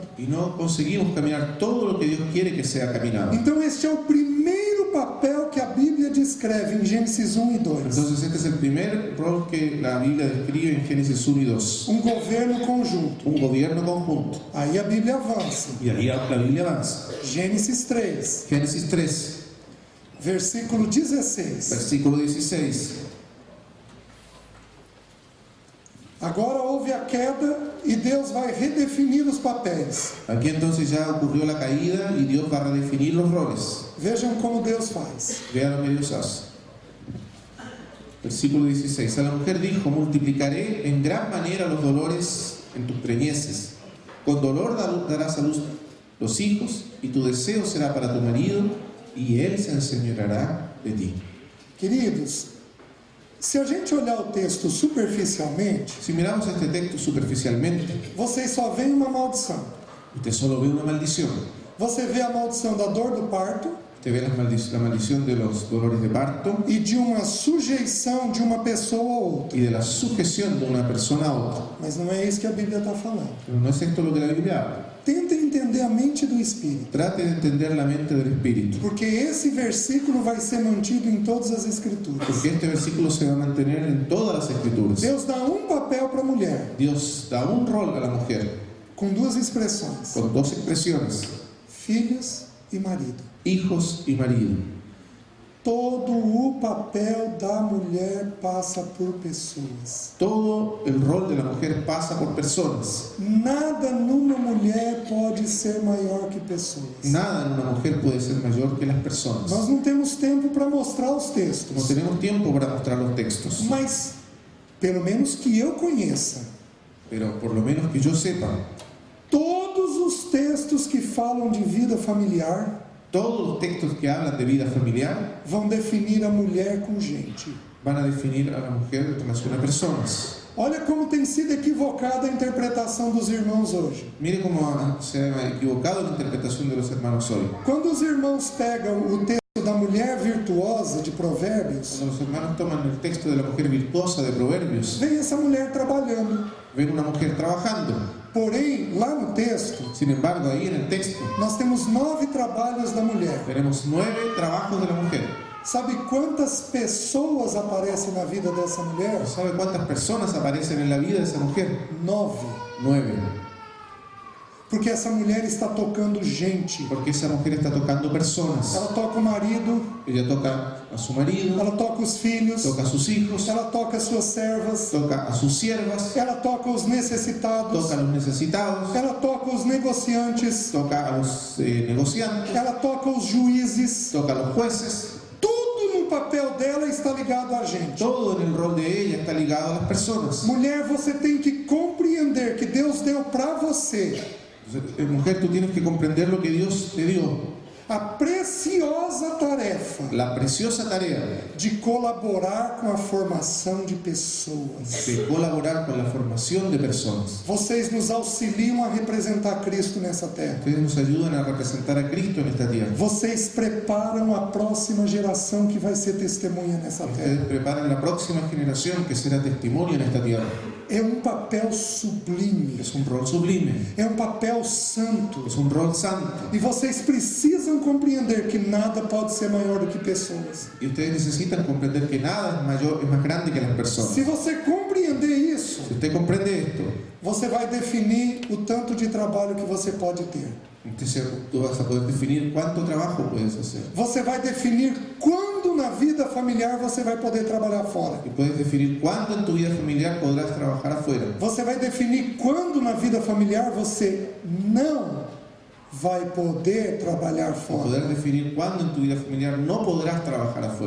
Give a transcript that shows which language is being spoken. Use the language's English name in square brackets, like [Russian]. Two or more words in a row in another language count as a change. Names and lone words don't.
[Spanish] y no conseguimos caminar todo lo que Dios quiere que sea caminado. [Portuguese] Então este é o primeiro papel que a Bíblia descreve em Gênesis 1 e 2. [Spanish] Entonces este es el primer rol que la Biblia describe en Génesis 1 y 2. [Portuguese] Um governo conjunto. [Spanish] Un gobierno conjunto. [Portuguese] Aí a Bíblia avança. [Spanish] Y ahí la Biblia avanza. [Portuguese] Gênesis 3, [Spanish] Génesis 3, [Portuguese] versículo 16. [Spanish] versículo 16. [Portuguese] Agora houve a queda e Deus vai redefinir os papéis. [Spanish] Aquí entonces ya ocurrió la caída y Dios va a redefinir los roles. [Portuguese] Vejam como Deus faz. [Spanish] Vean lo que Dios hace. Versículo 16. A la mujer dijo: multiplicaré en gran manera los dolores en tus preñeces. Con dolor darás a luz los hijos, y tu deseo será para tu marido, y él se enseñoreará de ti. [Portuguese] Queridos, se a gente olhar o texto superficialmente, [Spanish] Si miramos este texto superficialmente, [Portuguese] vocês só veem uma maldição. [Spanish] usted solo ve una maldición. [Portuguese] Você vê a maldição da dor do parto [Spanish] Usted ve la maldición de los dolores de parto [Portuguese] e de uma sujeição de uma pessoa a outra. [Spanish] y de la sujeción de una persona a otra. [Portuguese] Mas não é isso que a Bíblia está falando. [Spanish] Pero no es esto lo que la Biblia habla. [Portuguese] Tentem entender a mente do Espírito, [Spanish] Trate de entender la mente del Espíritu, [Portuguese] porque esse versículo vai ser mantido em todas as Escrituras. [Spanish] porque este versículo se va a mantener en todas las Escrituras. [Portuguese] Deus dá um papel para a mulher, [Spanish] Dios da un rol a la mujer [Portuguese] com duas expressões: [Spanish] con dos expresiones: [Portuguese] filhos e marido. [Spanish] hijos y marido. [Portuguese] Todo o papel da mulher passa por pessoas. [Spanish] Todo el rol de la mujer pasa por personas. [Portuguese] Nada numa mulher pode ser maior que pessoas. [Spanish] Nada en una mujer puede ser mayor que las personas. [Portuguese] Nós não temos tempo para mostrar os [Spanish] No [Portuguese] textos, [Spanish] tenemos tiempo para mostrar los textos, [Portuguese] mas pelo menos que eu conheça, [Spanish] pero por lo menos que yo sepa, [Portuguese] todos os textos que falam de vida familiar [Spanish] todos los textos que hablan de vida familiar [Portuguese] vão definir a mulher com gente. [Spanish] van a definir a la mujer en relación a personas. [Portuguese] Olha como tem sido equivocada a interpretação dos irmãos hoje. [Spanish] Mire cómo se ha equivocado la interpretación de los hermanos hoy. [Portuguese] Quando os irmãos pegam o texto da mulher virtuosa de Provérbios, [Spanish] Cuando los hermanos toman el texto de la mujer virtuosa de Proverbios, [Portuguese] vem essa mulher trabalhando. [Spanish] ven una mujer trabajando. [Portuguese] Porém, lá no texto, [Spanish] Sin embargo, ahí en el texto [Portuguese] nós temos 9 trabalhos da mulher. [Spanish] tenemos 9 trabajos de la mujer. [Portuguese] Sabe quantas pessoas aparecem na vida dessa mulher? [Spanish] ¿Sabe cuántas personas aparecen en la vida de esa mujer? [Portuguese] 9. [Spanish] 9. [Portuguese] Porque essa mulher está tocando gente. [Spanish] Porque esa mujer está tocando personas. [Portuguese] Ela toca o marido, [Spanish] Ella toca a su marido, [Portuguese] ela toca os filhos, [Spanish] toca a sus hijos, [Portuguese] ela toca as suas servas, [Spanish] toca a sus siervas, [Portuguese] ela toca os necessitados, [Spanish] toca a los necesitados, [Portuguese] ela toca os negociantes, [Spanish] toca a los negociantes, [Portuguese] ela toca os juízes. [Spanish] toca a los jueces. [Portuguese] Tudo no papel dela está ligado a gente. [Spanish] Todo en el rol de ella está ligado a las personas. [Portuguese] Mulher, você tem que compreender que Deus deu para você [Spanish] Mujer, tú tienes que comprender lo que Dios te dio. [Portuguese] a preciosa tarefa [Spanish] la preciosa tarea [Portuguese] de colaborar com a formação de pessoas. [Spanish] de colaborar con la formación de personas. [Portuguese] Vocês nos auxiliam a representar Cristo nessa terra. [Spanish] Ustedes nos ayudan a representar a Cristo en esta tierra. [Portuguese] Vocês preparam a próxima geração que vai ser testemunha nessa terra. [Spanish] Ustedes preparan la próxima generación que será testimonio en esta tierra. [Portuguese] É um papel sublime, [Spanish] Es un rol sublime, [Portuguese] é um papel santo. [Spanish] es un rol santo. [Portuguese] E vocês precisam compreender que nada pode ser maior do que pessoas. [Spanish] Y ustedes necesitan comprender que nada es más grande que las personas. [Portuguese] Se você compreender isso, [Spanish] Si usted comprende esto, [Portuguese] você vai definir o tanto de trabalho que você pode ter. [Spanish] tú vas a poder definir cuánto trabajo puedes hacer. [Portuguese] Você vai definir quando na vida familiar você vai poder trabalhar fora. [Spanish] Y puedes definir cuándo en tu vida familiar podrás trabajar afuera. [Portuguese] Você vai definir quando na vida familiar você não vai poder trabalhar O fora. [Spanish] poder definir cuándo en tu vida familiar no podrás trabajar afuera.